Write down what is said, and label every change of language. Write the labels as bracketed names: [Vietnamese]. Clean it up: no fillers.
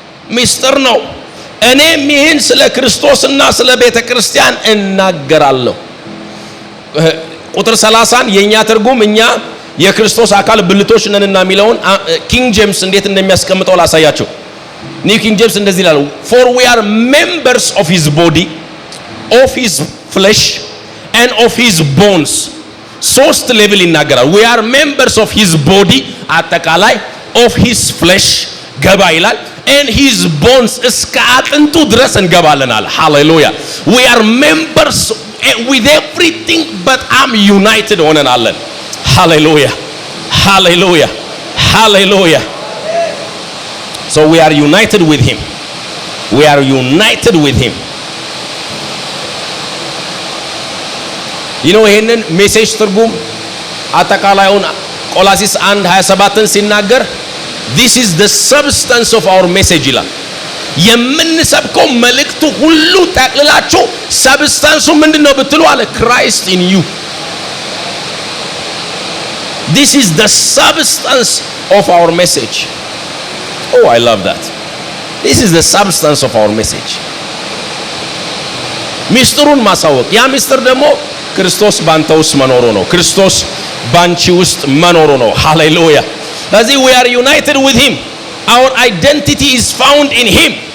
[Amharic] ምስጢር ነው። እኔም ይህን ስለ ክርስቶስና ስለ ቤተ ክርስቲያን እናገራለሁ። ቁጥር 30 የኛ ትርጉም እኛ የክርስቶስ አካል ብልቶች ነንና የሚለውን ኪንግ ጄምስ እንዴት እንደሚያስቀምጠው ላሳያችሁ። ኒው ኪንግ ጄምስ እንደዚህ ይላል፣ [English] for we are members of his body, of his flesh and of his bones. [Amharic] ሶስት ሌቭል ይናገራል። [English] we are members of his body [Amharic] አጠቃላይ፣ [English] of his flesh [Amharic] ገባ ይላል፣ [English] and his bones [Amharic] እስከ አጥንቱ ድረስ እንገባለናል። ሃሌሉያ! [English] we are members with everything but I'm united [Amharic] ሆነናለን። ሃሌሉያ! ሃሌሉያ! ሃሌሉያ! [English] so we are united with him. We are united with him. [Amharic] ይሄንን ሜሴጅ ትርጉም አጠቃላዩን ቆላሲስ 1:27ን ሲናገር [English] this is the substance of our message [Amharic] ይላል። የምንሰብከው መልእክቱ ሁሉ ጠቅልላችሁ ሰብስታንሱ ምንድነው ብትሉ አለ [English] Christ in you. This is the substance of our message. Oh, I love that. This is the substance of our message. [Amharic] ሚስጥሩን ማሳወቅ፣ ያ ሚስጥር ደግሞ ክርስቶስ ባንተ ውስጥ መኖሩ ነው። ክርስቶስ ባንቺ ውስጥ መኖሩ ነው። ሃሌሉያ! [English] ስለዚህ we are united with him. Our identity is found in him.